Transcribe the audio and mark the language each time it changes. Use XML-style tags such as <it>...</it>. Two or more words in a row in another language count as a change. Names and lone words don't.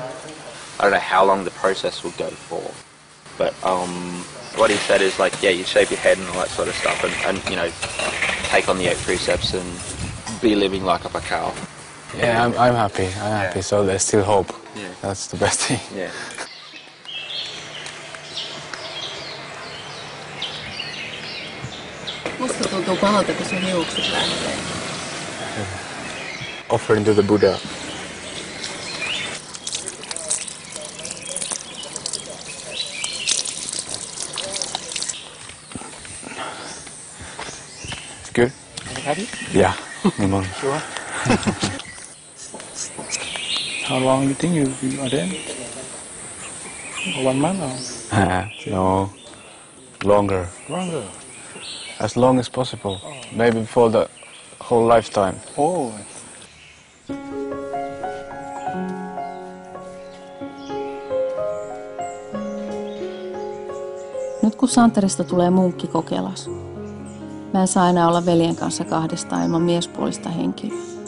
<en>I don't know how long the process will go for, but what he said is like, yeah, you shave your head and all that sort of stuff, and take on the 8 precepts and be living like a pakao. Yeah, I'm happy. I'm happy. So there's still hope. Yeah. That's the best thing. Yeah.</en> <fi>Musta tuntuu pahalta, kun sun hiukset lähtee.</fi> <en>Offering to the Buddha. It's good? Happy? Yeah. Sure. How long you think you are there? 1 month or? No. Longer. Longer? As long as possible. Maybe for the whole lifetime. Oh.</en> <fi>Nyt kun Santerista tulee munkki Kokelas, mä en saa enää olla veljen kanssa kahdestaan ilman miespuolista henkilöä.</fi>